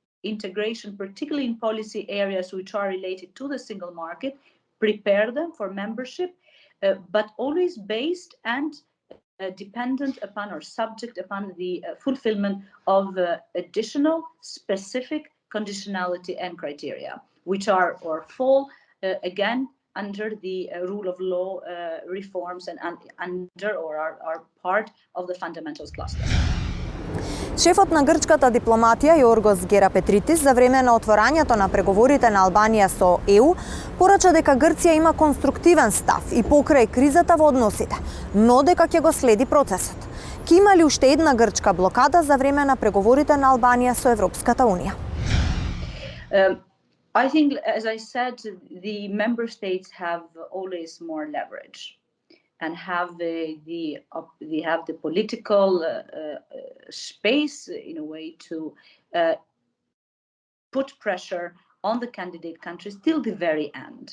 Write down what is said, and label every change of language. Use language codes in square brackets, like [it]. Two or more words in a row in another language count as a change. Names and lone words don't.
[en] integration, particularly in policy areas which are related to the single market, prepare them for membership, but always based and dependent upon or subject upon the fulfillment of additional specific conditionality and criteria, which are or fall again under the rule of law reforms and under or are part of the fundamentals cluster. [mk] Шефот на грчката дипломатија Јоргос Герапетритис за време на отворањето на преговорите на Албанија со ЕУ порача дека Грција има конструктивен став и покрај кризата во односите, но дека ќе го следи процесот. Ќе има ли уште една грчка блокада за време на преговорите на Албанија со Европската унија? [en] I think, as I said, the member states have always more leverage and have the political space in a way to put pressure on the candidate countries till the very end.